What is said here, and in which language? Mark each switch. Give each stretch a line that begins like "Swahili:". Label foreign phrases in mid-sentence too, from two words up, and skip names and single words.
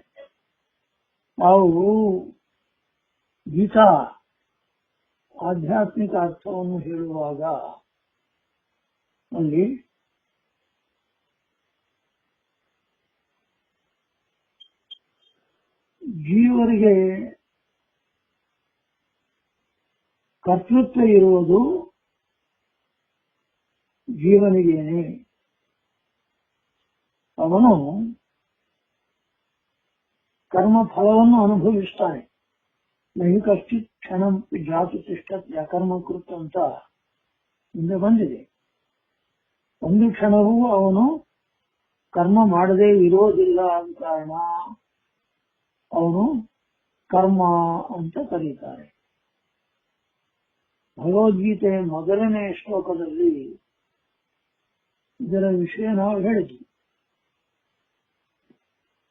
Kannada: ನಾವು ಗೀತಾ ಆಧ್ಯಾತ್ಮಿಕ ಅರ್ಥವನ್ನು ಹೇಳುವಾಗ ಅಲ್ಲಿ ಜೀವರಿಗೆ ಕರ್ತೃತ್ವ ಇರುವುದು ಜೀವನಿಗೇನೆ. ಅವನು ಕರ್ಮ ಫಲವನ್ನು ಅನುಭವಿಸ್ತಾನೆ.
Sanskrit: ನಹಿ ಕಶ್ಚಿತ್ ಕ್ಷಣಂ ಜಾತು ತಿಷ್ಠತ್ ಅಕರ್ಮ ಕೃತ್
Kannada: ಅಂತ ಮುಂದೆ ಬಂದಿದೆ. ಒಂದು ಕ್ಷಣವೂ ಅವನು ಕರ್ಮ ಮಾಡದೇ ಇರೋದಿಲ್ಲ ಆದ ಕಾರಣ ಅವನು ಕರ್ಮ ಅಂತ ಕರೀತಾರೆ. ಭಗವದ್ಗೀತೆ ಮೊದಲನೇ ಶ್ಲೋಕದಲ್ಲಿ ಇದರ ವಿಷಯ ನಾವು ಹೇಳಿದ್ವಿ.